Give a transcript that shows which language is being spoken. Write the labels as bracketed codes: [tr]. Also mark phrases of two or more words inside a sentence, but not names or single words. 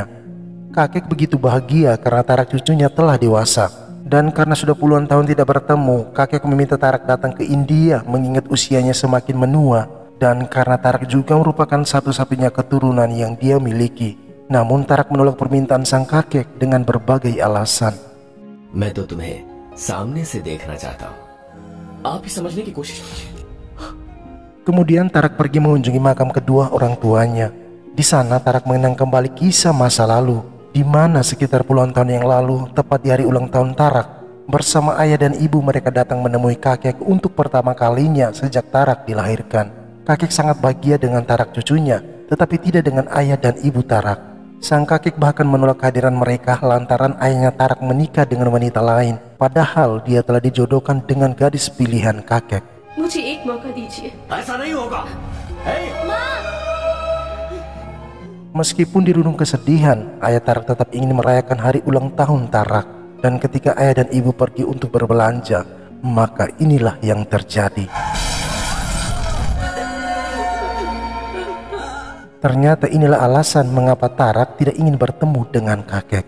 [id] Kakek begitu bahagia karena Tarak cucunya telah dewasa. Dan karena sudah puluhan tahun tidak bertemu, kakek meminta Tarak datang ke India mengingat usianya semakin menua. Dan karena Tarak juga merupakan satu-satunya keturunan yang dia miliki. Namun Tarak menolak permintaan sang kakek dengan berbagai alasan. [hi] मैं तो तुम्हें सामने से देखना चाहता हूँ। आप ही समझने की कोशिश कीजिए। [id] Kemudian Tarak pergi mengunjungi makam kedua orang tuanya. Di sana Tarak mengenang kembali kisah masa lalu, di mana sekitar puluhan tahun yang lalu, tepat di hari ulang tahun Tarak, bersama ayah dan ibu mereka datang menemui kakek untuk pertama kalinya sejak Tarak dilahirkan. Kakek sangat bahagia dengan Tarak cucunya, tetapi tidak dengan ayah dan ibu Tarak. Sang kakek bahkan menolak kehadiran mereka lantaran ayahnya Tarak menikah dengan wanita lain, padahal dia telah dijodohkan dengan gadis pilihan kakek. [hi] मुझे एक मौका दीजिए। ऐसा नहीं होगा। [id] Meskipun dirundung kesedihan, ayah Tarak tetap ingin merayakan hari ulang tahun Tarak. Dan ketika ayah dan ibu pergi untuk berbelanja, maka inilah yang terjadi. Ternyata inilah alasan mengapa Tarak tidak ingin bertemu dengan kakek.